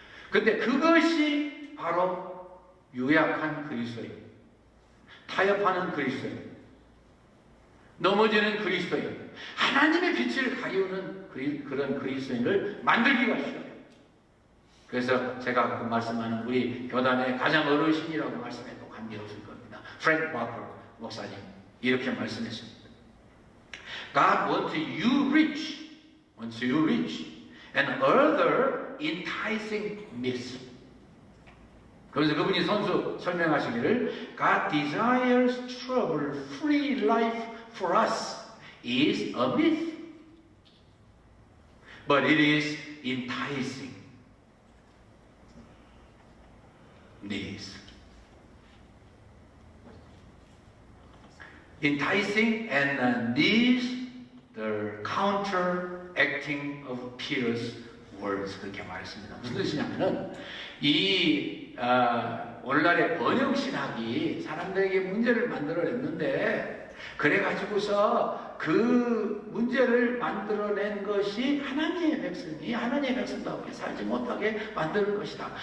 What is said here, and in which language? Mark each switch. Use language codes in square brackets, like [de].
[ko] 근데 그것이 바로 유약한 그리스도인, 타협하는 그리스도인, 넘어지는 그리스도인, 하나님의 빛을 가리우는 그런 그리스도인을 만들기가 쉬워요. 그래서 제가 그 말씀하는 우리 교단의 가장 어르신이라고 말씀해도 관계없을 겁니다. 프랭크 와커 목사님 이렇게 말씀했습니다. [en] God wants you rich, and other enticing myths. [ko] 그래서 그분이 선수 설명하시기를 [en] God desires trouble-free life for us is a myth, but it is enticing myths. Enticing and these the counteracting of Peter's words. [ko] 그렇게 말했습니다. 무슨 뜻이냐면은 이 오늘날의 번영신학이 사람들에게 문제를 만들어냈는데 그래가지고서 그 문제를 만들어낸 것이 하나님의 백성답게 살지 못하게 만드는 것이다.